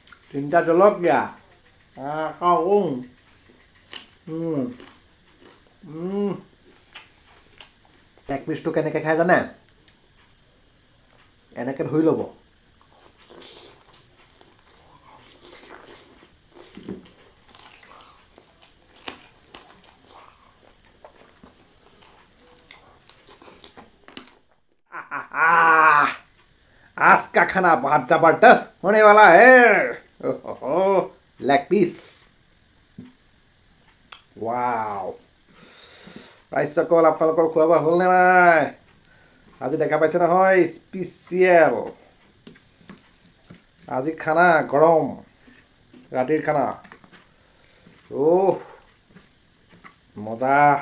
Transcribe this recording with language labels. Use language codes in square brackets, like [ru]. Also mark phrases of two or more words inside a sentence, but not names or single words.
[as] তিনিটা জলকীয়া আকৌ লেগ পিচটো কেনেকৈ খাই জানে? এনেকৈ ধুই ল'ব। [hi] आज का खाना बहुत जबरदस्त होने वाला है। [en] leg piece. wow. [as] ৰাইজসকল আপোনালোকৰ খোৱা বোৱা হ'লনে নাই? আজি দেখা পাইছে নহয় স্পেচিয়েল। আজি খানা গৰম, ৰাতিৰ খানা। মজা।